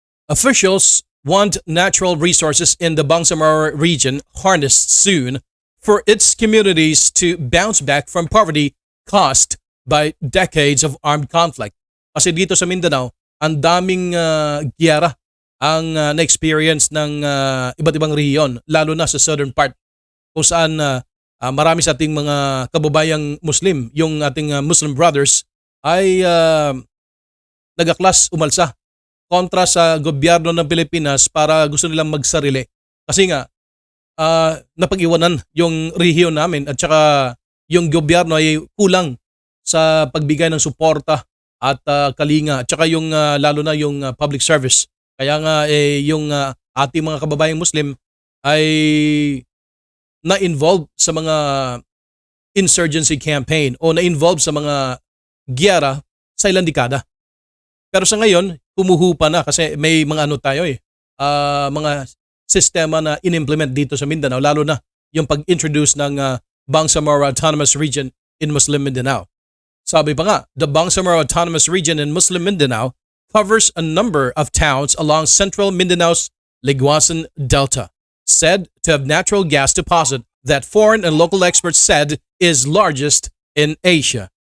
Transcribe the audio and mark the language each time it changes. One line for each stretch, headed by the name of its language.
English: Officials want natural resources in the Bangsamoro region harnessed soon for its communities to bounce back from poverty caused by decades of armed conflict.
Filipino: Kasi dito sa Mindanao, ang daming giyera ang na-experience ng iba't ibang rehiyon, lalo na sa southern part, kung saan marami sa ating mga kababayang Muslim, yung ating
English: Muslim brothers,
Filipino: ay nagaklas umalsa kontra sa gobyerno ng Pilipinas para gusto nilang magsarili. Kasi nga, napag-iwanan yung rehiyon namin at saka yung gobyerno ay kulang sa pagbigay ng suporta at kalinga at saka yung lalo na yung public service. Kaya nga yung ating mga kababayang Muslim ay na-involve sa mga
English: insurgency campaign
Filipino: o na-involve sa mga giyera sa ilang dekada. Pero sa ngayon, kumuhupa na kasi may mga mga sistema na in-implement dito sa Mindanao, lalo na yung pag-introduce ng Bangsamoro Autonomous Region in Muslim Mindanao. Sabi pa nga,
English: the Bangsamoro Autonomous Region in Muslim Mindanao covers a number of towns along central Mindanao's Liguasan Delta, said to have natural gas deposit that foreign and local experts said is largest in Asia.